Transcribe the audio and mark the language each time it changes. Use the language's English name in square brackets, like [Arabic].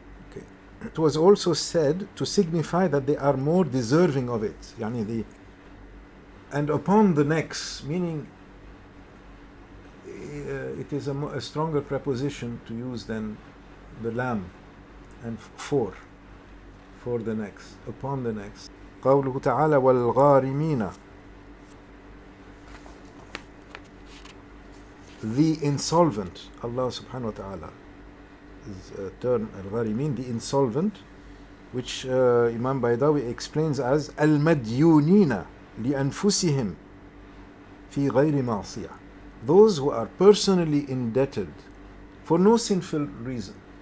[English] Okay. It was also said to signify that they are more deserving of it. Yani and upon the necks, meaning it is a stronger preposition to use than the lam, and for the necks, upon the necks. [Arabic] قوله تعالى والغارمين, [English] the insolvent. Allah subhanahu wa ta'ala is a term, al-gharimin, the insolvent, which Imam Baydawi explains as al-madyunina [Arabic] لأنفسهم في غير معصية, [English] those who are personally indebted for no sinful reason.